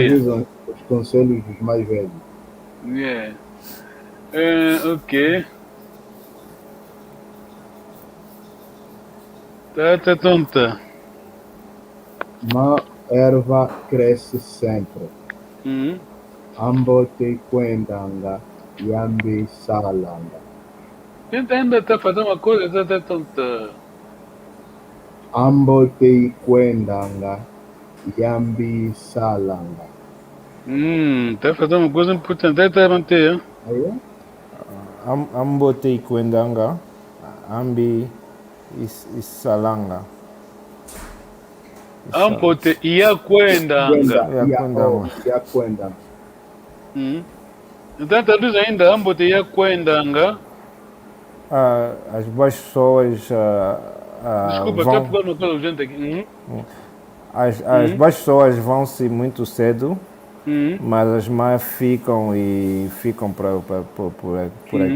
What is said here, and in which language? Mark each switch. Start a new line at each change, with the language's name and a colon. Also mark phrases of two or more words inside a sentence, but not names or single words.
Portuguese: avisam os conselhos dos mais velhos. Yeah. Ok. Tá tonta. Má erva cresce sempre.
Kongo: Ambote kwendanga yambi salanga.
Portuguese: Tenta ainda tá fazendo uma coisa, tá tonta.
Kongo: Ambote kwendanga yambi salanga.
Portuguese: Tá fazendo uma coisa importante, tá manter, hein? Aí?
Kongo: Ambote kwendanga ambi isalanga. Ambote ia kwendanga. Yakwendanga.
Portuguese: Então traduz ainda,
Kongo: ambote ia kwendanga.
Portuguese: As boas pessoas Desculpa, vão... tá pegando uma coisa urgente aqui. As boas pessoas vão-se muito cedo, mas as más ficam por aqui.